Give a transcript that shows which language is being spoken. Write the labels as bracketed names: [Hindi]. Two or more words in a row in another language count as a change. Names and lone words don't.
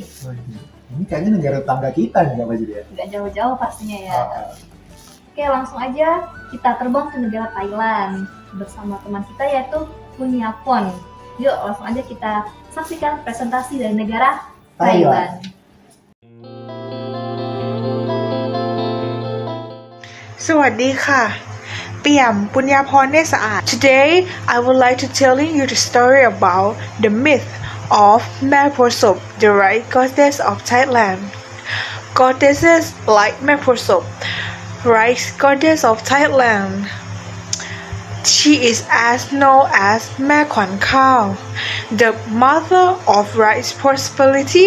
[Indonesian] Ini kayaknya negara tetangga kita nih Kak Fajria. Nggak jauh-jauh pastinya ya. Oke, langsung aja kita terbang ke negara Thailand bersama teman kita yaitu Punyapon. Yuk, langsung aja kita saksikan presentasi dari negara Thailand. [Thai] สวัสดีค่ะ. [English] เปี่ยม ปุญญาพร เนตรสะอาด Today I would like to telling you the story about the myth of Maposop, the right goddess of Thailand. Goddesses like Maposop, right goddess of Thailand. She is as known as Ma Kwan Khao, the mother of rice prosperity.